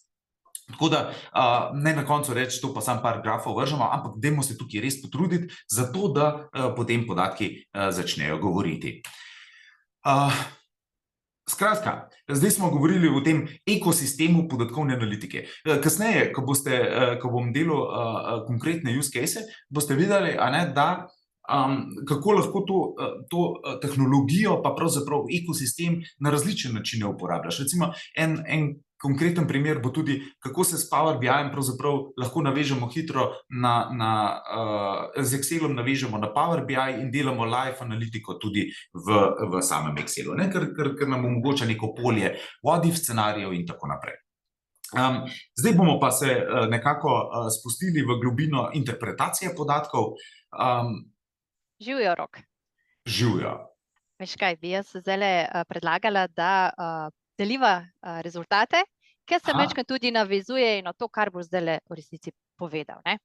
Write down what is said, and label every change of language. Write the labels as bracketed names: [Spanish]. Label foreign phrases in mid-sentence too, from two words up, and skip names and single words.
[Slovenian] Tako da ne na koncu reči, to pa samo par grafov vržemo, ampak dajmo se tukaj res potruditi, zato da potem podatki začnejo govoriti. Skratka, zdaj smo govorili o tem ekosistemu podatkovne analitike. Kasneje, ko bom delal konkretne [English] use case, [Slovenian] boste videli, da kako lahko to tehnologijo pa pravzaprav ekosistem na različne načine uporabljaš. Recimo en konkreten primer bo tudi, kako se s Power BI-jem pravzaprav lahko navežemo hitro z Excelom navežemo na Power BI in delamo live analitiko tudi v samem Excelu, ne? Ker nam omogoča neko polje [English] what if [Slovenian] scenarijev in tako naprej. Zdaj bomo pa se nekako spustili v globino interpretacije podatkov. Živijo, Rok. Živijo. Veš kaj, bi jaz zdajle predlagala, da deliva rezultate, ker se majčkeno tudi navezuje na to, kar bo zdajle v resnici povedal, ne?